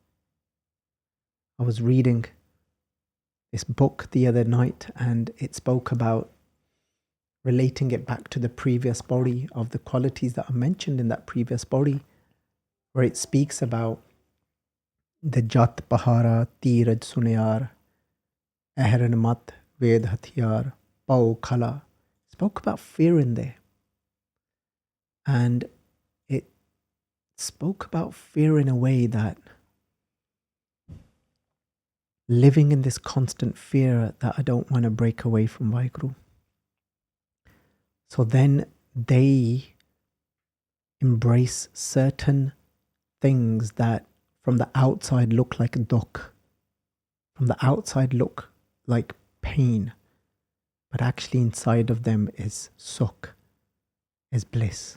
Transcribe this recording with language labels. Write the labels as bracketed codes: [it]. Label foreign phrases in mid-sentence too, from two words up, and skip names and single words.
[en] I was reading this book the other night, and it spoke about relating it back to the previous body of the qualities that are mentioned in that previous body, where it speaks about the [pa] ਜਤੁ ਪਾਹਾਰਾ ਧੀਰਜੁ ਸੁਨਿਆਰੁ ਅਹਰਣਿ ਮਤਿ ਵੇਦੁ ਹਥੀਆਰੁ ਭਉ ਖਲਾ. [en] Spoke about fear in there, and it spoke about fear in a way that living in this constant fear that I don't want to break away from WhyGuru. So then they embrace certain things that from the outside look like dukh, from the outside look like pain, but actually inside of them is sukh, is bliss.